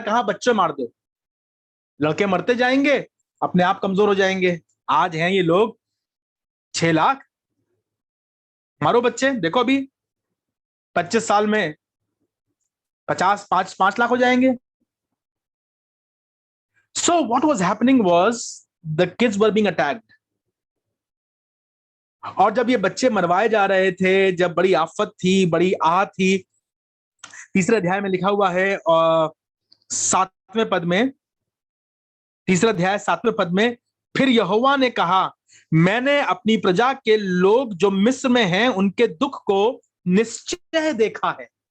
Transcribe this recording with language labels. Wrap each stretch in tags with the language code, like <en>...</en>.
<hi>कहा बच्चे मार दो, लड़के मरते जाएंगे, अपने आप कमजोर हो जाएंगे। आज हैं ये लोग 6 लाख, मारो बच्चे। देखो अभी 25 साल में 5 लाख हो जाएंगे।</hi> <en>So what was happening was the kids were being attacked.</en> <hi>और जब ये बच्चे मरवाए जा रहे थे, जब बड़ी आफत थी, बड़ी आह थी, 3रे अध्याय में लिखा हुआ है और 7वें पद में, 3रा अध्याय 7वें पद में, फिर यहोवा ने कहा, मैंने अपनी प्रजा के लोग जो मिस्र में हैं उनके दुख को निश्चय देखा है।</hi>